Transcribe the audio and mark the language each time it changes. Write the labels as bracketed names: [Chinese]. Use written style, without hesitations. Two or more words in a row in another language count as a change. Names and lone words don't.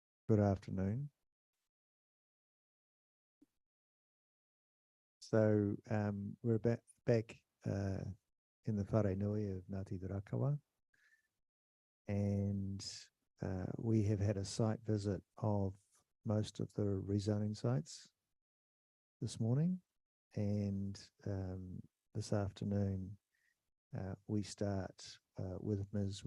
[English] Good afternoon. So we're back in the [Māori] whare nui [English] of Ngāti Raukawa, and we have had a site visit of most of the rezoning sites this morning, and this afternoon we start with Ms.